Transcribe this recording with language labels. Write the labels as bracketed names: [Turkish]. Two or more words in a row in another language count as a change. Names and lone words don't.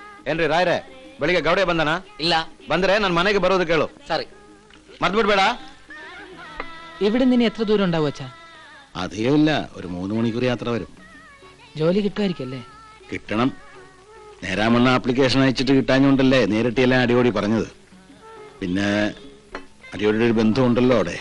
[Kannada] ಏನ್ರಿ ರಾಯ್ರೆ ಬೆಳಿಗ್ಗೆ ಗೌಡೆ ಬಂದನ? ಇಲ್ಲ. ಬಂದ್ರೆ ನನ್ನ ಮನೆಗೆ ಬರೋದು ಕೇಳು. ಸರಿ. മറന്നുവിടಬೇಡ. [Malayalam] ഇവിടെ നിന്ന് എത്ര ദൂരം ഉണ്ടാവും അച്ഛാ? അധികമില്ല, ഒരു 3 മണിക്കൂർ യാത്ര വരും. ജോലി കിട്ടുമായിരിക്കല്ലേ? കിട്ടണം. നേരാമണ്ണ ആപ്ലിക്കേഷൻ അയച്ചിട്ട് കിട്ടാഞ്ഞോണ്ടല്ലേ നേരിട്ടെല്ലാം അടിയോടി പറഞ്ഞത്. പിന്നെ അടിയോടിയുടെ ഒരു ബന്ധമുണ്ടല്ലോ അവിടെ.